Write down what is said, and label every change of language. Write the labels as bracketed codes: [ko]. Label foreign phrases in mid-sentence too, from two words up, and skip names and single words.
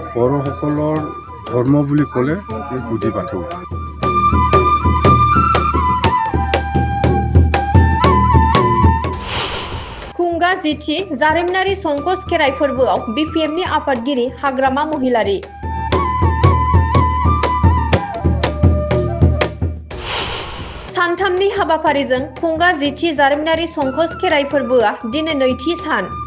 [as] বড়সকলৰ ধৰ্ম বুলি ক'লে এই গুদি বাথৌ। [brx] खुंगा जिथि जारिमिनारि संकस खेराइ फोरबोआव BPMनि आफादगिरि हाग्रामा महिलारि। सानथामनि हाबाफारिजों खुंगा जिथि जारिमिनारि संकस खेराइ फोरबोआ दिनै नैथि सान।